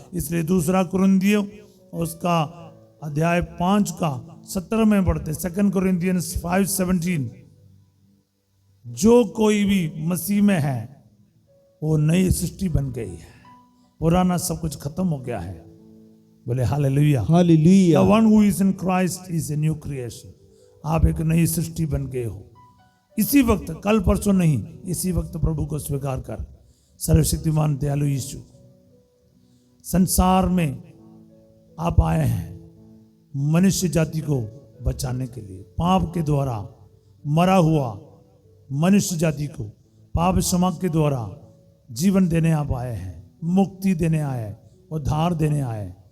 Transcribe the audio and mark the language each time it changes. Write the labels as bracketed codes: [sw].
[hi] इसलिए 2 कुरिन्थियों उसका अध्याय 5 का 17 में पढ़ते, 2 Corinthians 5:17, जो कोई भी मसीह में है वो नई सृष्टि बन गई है, पुराना सब कुछ खत्म हो गया है। बोले hallelujah. Hallelujah. [en] The one who is in Christ is a new creation। [hi] आप एक नई सृष्टि बन गए हो। इसी वक्त, कल परसों नहीं, इसी वक्त प्रभु को स्वीकार कर। सर्वशक्तिमान दयालु यीशु, संसार में आप आए हैं मनुष्य जाति को बचाने के लिए। पाप के द्वारा मरा हुआ मनुष्य जाति को पाप क्षमा के द्वारा जीवन देने आप आए हैं, मुक्ति देने आए, उद्धार देने आए।